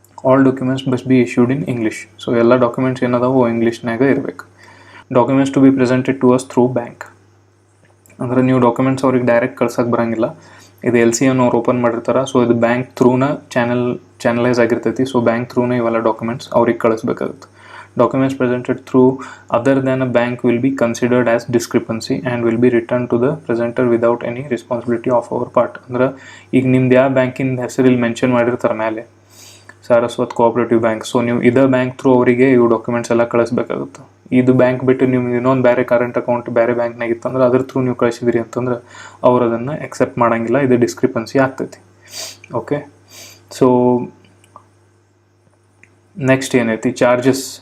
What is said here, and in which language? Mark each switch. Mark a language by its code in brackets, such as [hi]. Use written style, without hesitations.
[en] All documents must be issued in English. [kn] So ಎಲ್ಲ documents ಏನದಾವು ಇಂಗ್ಲೀಷ್ನಾಗ ಇರಬೇಕು. [en] Documents to be presented to us through bank. [kn] ಅಂದ್ರೆ ನೀವು documents ಅವ್ರಿಗೆ direct ಕಳ್ಸೋಕೆ ಬರೋಂಗಿಲ್ಲ. ಇದು LC ಅವ್ರು ಓಪನ್ ಮಾಡಿರ್ತಾರೆ. ಸೊ ಇದು ಬ್ಯಾಂಕ್ ಥ್ರೂನ ಚಾನಲ್ ಚಾನಲೈಸ್ ಆಗಿರ್ತೈತಿ. ಸೊ ಬ್ಯಾಂಕ್ ಥ್ರೂನೇ ಇವೆಲ್ಲ ಡಾಕ್ಯುಮೆಂಟ್ಸ್ ಅವ್ರಿಗೆ ಕಳಿಸ್ಬೇಕಾಗುತ್ತೆ. [en] Documents presented through other than a bank will be considered as discrepancy and will be returned to the presenter without any responsibility of our part. [kn] ಅಂದ್ರೆ ಈಗ ನಿಮ್ದು ಯಾವ ಬ್ಯಾಂಕಿನ ಹೆಸರು ಇಲ್ಲಿ ಮೆನ್ಷನ್ ಮಾಡಿರ್ತಾರೆ ಮೇಲೆ, ಸಾರಸ್ವತ್ ಕೋಆಪರೇಟಿವ್ ಬ್ಯಾಂಕ್. ಸೊ ನೀವು ಇದೇ ಬ್ಯಾಂಕ್ ಥ್ರೂ ಅವರಿಗೆ ಇವು ಡಾಕ್ಯುಮೆಂಟ್ಸ್ ಎಲ್ಲ ಕಳಿಸ್ಬೇಕಾಗುತ್ತೆ. ಇದು ಬ್ಯಾಂಕ್ ಬಿಟ್ಟು ನೀವು ಇನ್ನೊಂದು ಬೇರೆ ಕರೆಂಟ್ ಅಕೌಂಟ್ ಬೇರೆ ಬ್ಯಾಂಕ್ನಾಗ ಇತ್ತಂದ್ರೆ ಅದ್ರ ಥ್ರೂ ನೀವು ಕಳಿಸಿದ್ರಿ ಅಂತಂದ್ರೆ ಅವ್ರು ಅದನ್ನು ಎಕ್ಸೆಪ್ಟ್ ಮಾಡೋಂಗಿಲ್ಲ. ಇದು ಡಿಸ್ಕ್ರಿಪನ್ಸಿ ಆಗ್ತೈತಿ. ಓಕೆ, ಸೊ ನೆಕ್ಸ್ಟ್ ಏನೈತಿ, ಚಾರ್ಜಸ್.